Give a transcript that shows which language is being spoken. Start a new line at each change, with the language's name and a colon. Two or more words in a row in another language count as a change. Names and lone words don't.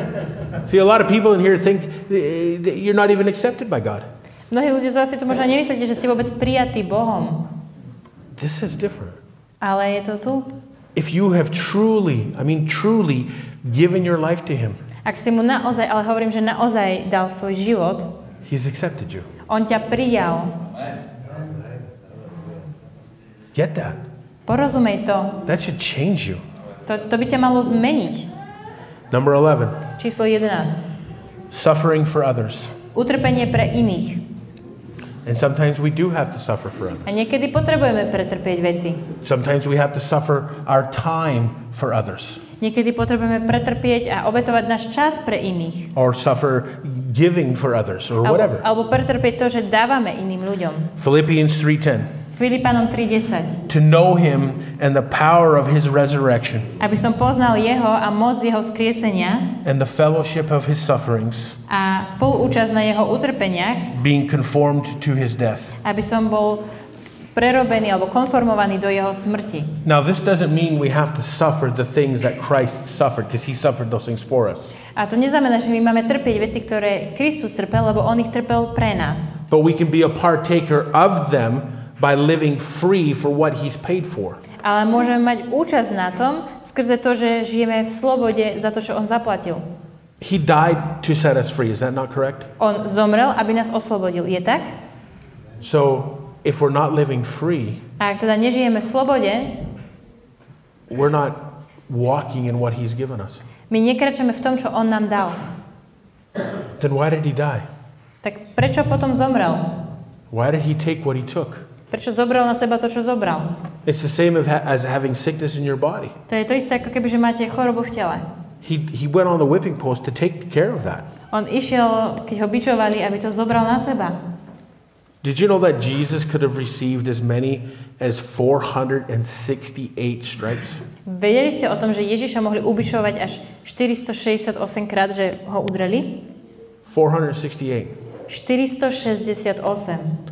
English: See, a lot of people in here think that you're not even accepted by God.
Slovak: Mnohí ľudia z vás si to možno nemyslíte, že ste vôbec prijatí Bohom.
English: This is different.
Slovak: Ale je to tu.
English: If you have truly given your life to Him,
Slovak: Ak si mu naozaj, ale hovorím, že naozaj dal svoj život,
English: He's accepted you.
Slovak: on ťa prijal.
English: Get that.
Slovak: Porozumej to.
English: That should change you.
Slovak: To by ťa malo zmeniť.
English: Number 11,
Slovak: Číslo 11.
English: suffering for others.
Slovak: Utrpenie pre iných.
English: And sometimes we do have to suffer for others.
Slovak: A niekedy potrebujeme pretrpieť veci.
English: Sometimes we have to suffer our time for others.
Slovak: Niekedy potrebujeme pretrpieť a obetovať náš čas pre iných.
English: Or suffer giving for others or whatever.
Slovak: Alebo pretrpieť to, že dávame iným ľuďom.
English: Philippians 3:10.
Slovak: Filipanom 3:10.
English: To know Him and the power of His resurrection
Slovak: Aby som poznal jeho a moc jeho skriesenia
English: and the fellowship of His sufferings,
Slovak: a spoluúčasť na jeho utrpeniach,
English: being conformed to His death.
Slovak: aby som bol prerobený alebo konformovaný do jeho smrti.
English: Now this doesn't mean we have to suffer the things that Christ suffered, because He suffered those things for us.
Slovak: A to neznamená, že my máme trpieť veci, ktoré Kristus trpel, lebo on ich trpel pre nás.
English: But we can be a partaker of them by living free for what He's paid for.
Slovak: Ale môžeme mať účasť na tom, skrze to, že žijeme v slobode za to, čo on zaplatil.
English: He died to set us free, is that not correct?
Slovak: On zomrel, aby nás oslobodil. Je tak?
English: So if we're not living free,
Slovak: A ak teda nežijeme v slobode,
English: we're not walking in what He's given us.
Slovak: my nekračame v tom, čo on nám dal.
English: Then why did He die?
Slovak: Tak prečo potom zomrel?
English: Why did He take what He took?
Slovak: Prečo zobral na seba to, čo zobral?
English: It's the same as having sickness in your body.
Slovak: To je to isté, ako keby, že máte chorobu v tele.
English: He went on the whipping post to take care of that.
Slovak: On išiel, keď ho bičovali, aby to zobral na seba.
English: Did you know that Jesus could have received as many as 468 stripes?
Slovak: Vedeli ste o tom, že Ježiša mohli ubičovať až 468 krát, že ho udreli? 468. 468.